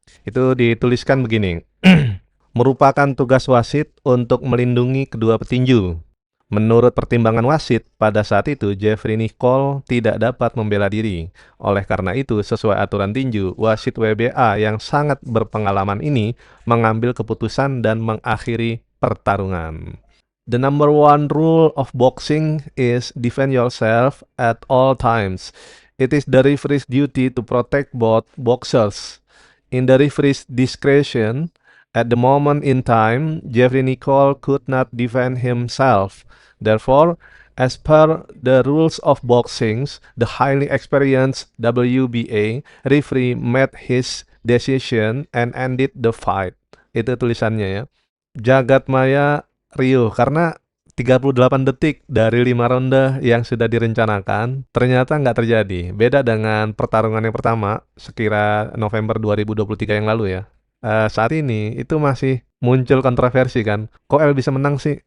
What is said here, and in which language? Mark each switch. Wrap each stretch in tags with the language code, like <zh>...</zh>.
<id>Itu dituliskan begini, merupakan tugas wasit untuk melindungi kedua petinju. Menurut pertimbangan wasit, pada saat itu Jeffrey Nicole tidak dapat membela diri. Oleh karena itu, sesuai aturan tinju, wasit WBA yang sangat berpengalaman ini mengambil keputusan dan mengakhiri pertarungan.</id> <en>The number one rule of boxing is defend yourself at all times. It is the referee's duty to protect both boxers. In the referee's discretion, at the moment in time, Jeffrey Nicole could not defend himself. Therefore, as per the rules of boxing, the highly experienced WBA referee made his decision and ended the fight.</en> <id>Itu tulisannya ya. Jagat maya riuh karena 38 detik dari 5 ronde yang sudah direncanakan ternyata nggak terjadi. Beda dengan pertarungan yang pertama sekira November 2023 yang lalu ya. Saat ini itu masih muncul kontroversi kan. Kok El bisa menang sih?</id>